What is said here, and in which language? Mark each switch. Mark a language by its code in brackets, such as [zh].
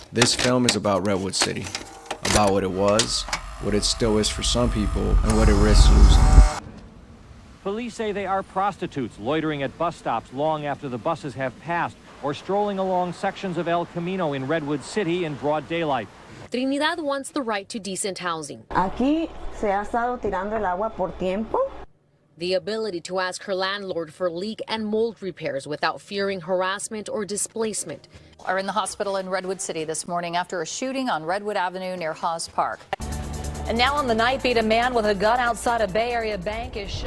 [en] This film is about Redwood City, about what it was, what it still is for some people, and what it risks losing. Police say they are prostitutes loitering at bus stops long after the buses have passed, or strolling along sections of El Camino in Redwood City in broad daylight. Trinidad wants the right to decent housing. [es] Aquí se ha estado tirando el agua por tiempo. [en] The ability to ask her landlord for leak and mold repairs without fearing harassment or displacement. Are in the hospital in Redwood City this morning after a shooting on Redwood Avenue near Haas Park. And now on the night beat, a man with a gun outside a Bay Area bank is shot.